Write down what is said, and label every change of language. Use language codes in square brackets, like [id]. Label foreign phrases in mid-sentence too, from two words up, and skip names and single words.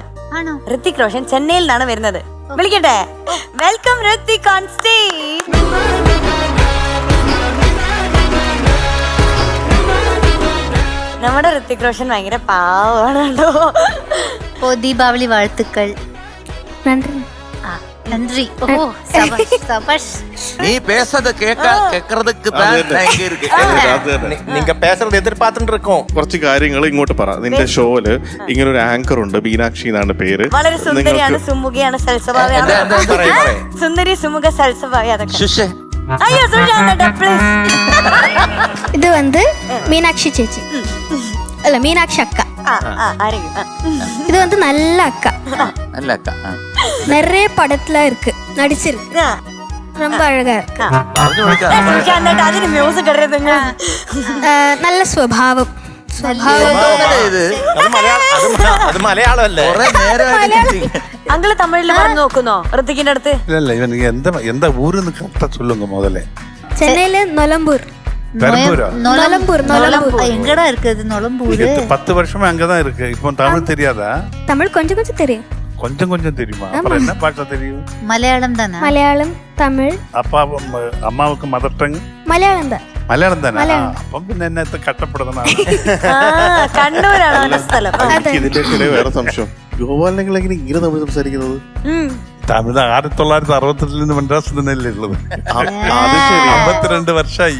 [ml] ആണോ? ഋത്തിക് റോഷൻ ചെന്നൈയിൽ നിന്നാണ് വരുന്നത്. [en] വിളിക്കട്ടെ? welcome Hrithik on stage. [ml] നമ്മുടെ ഋത്തിക് റോഷൻ ഭയങ്കര പാവമാണ് കേട്ടോ. [ta] ഓ, ദീപാവലി வாழ்த்துக்கள். நன்றி. ஓ, சபாஷ் சபாஷ். நீ பேசுறது கேட்கறதுக்கு தான் நான் இருக்கு. நீங்க பேசுறது எதிர்பார்த்துட்டு இருக்கோம். [ml] കുറച്ച് കാര്യങ്ങൾ ഇങ്ങോട്ട് പറ. നിന്റെ ഷോയില് ഇങ്ങനെ ഒരു ആങ്കർ ഉണ്ട്, മീനാക്ഷി എന്നാണ് പേര്. വളരെ സുന്ദരിയാണ്, സുമുഖിയാണ്, സൽസ്വഭാവിയാണ്. സുന്ദരി സുമുഖ സൽസ്വഭാവി. അതൊക്കെ അയ്യോ പ്ലീസ്. ഇത് വന്ന് മീനാക്ഷി ചേച്ചി അല്ല മീനാക്ഷി അക്ക. [ta] இது வந்து நல்ல அக்கா. நல்ல அக்கா. நிறைய படத்துல இருக்கு, நடிச்சிருக்கு. ரொம்ப அழகா இருக்கு. [ml] நல்ல സ്വഭാവം. അത് മലയാളമല്ലേ? അങ്കിള് തമിഴില് പറഞ്ഞു നോക്കുന്നോ ഋത്തിക്കിന്റെ അടുത്ത്? [ta] இல்ல இவனுக்கு எந்த ஊருன்னு கரெக்டா சொல்லுங்க முதல்ல. [ml] ചെന്നൈയിல നൊലമ്പൂർ. [ta] எங்கடா இருக்குது நொலம்பூர்? 10 வருஷமா அங்கதான் இருக்கு. இப்போ தமிழ் தெரியாதா? தமிழ் கொஞ்சம் கொஞ்சம் தெரியும். கொஞ்சம் கொஞ்சம் தெரியுமா? அப்புறம் என்ன பாஷா தெரியும்? மலையாளம் தானே? [ml] മലയാളം, തമിഴ്. [ta] அம்மாவுக்கு [en] mother tongue [ta] മലയാളം தான். [ml] മലയാളം തന്നെ. അപ്പം പിന്നെ എന്നെ കഷ്ടപ്പെടുന്ന കണ്ണൂരാണ് അവന്റെ സ്ഥലം. ഇതിന്റെ ഇടയിൽ വേറെ സംശയം, ഗോപാലനെങ്കിൽ എങ്ങനെ ഇങ്ങനെ തമിഴ് സംസാരിക്കുന്നത്? തമിഴ് 1968 മദ്രാസിൽ തന്നെയല്ലേ ഉള്ളത്. 52 വർഷമായി